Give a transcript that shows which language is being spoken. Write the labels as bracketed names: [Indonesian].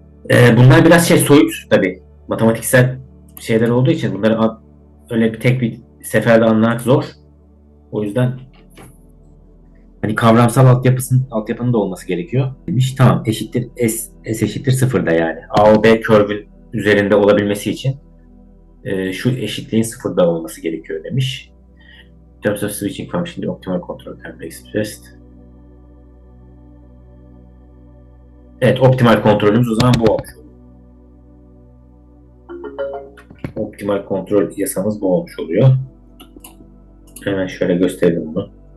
[Turkish] Bunlar biraz soyut tabii. Matematiksel şeyler olduğu için bunları öyle tek bir seferde anlamak zor. O yüzden hani kavramsal altyapının da olması gerekiyor demiş. Tamam, eşittir S eşittir 0'da yani. AOB curve'ün üzerinde olabilmesi için şu eşitliğin 0'da olması gerekiyor demiş. [English] In terms of switching function, the optimal control can be expressed. [Turkish] Evet, optimal kontrolümüz o zaman bu olmuş oluyor. Optimal kontrol yasamız bu olmuş oluyor. Hemen şöyle gösterelim bunu.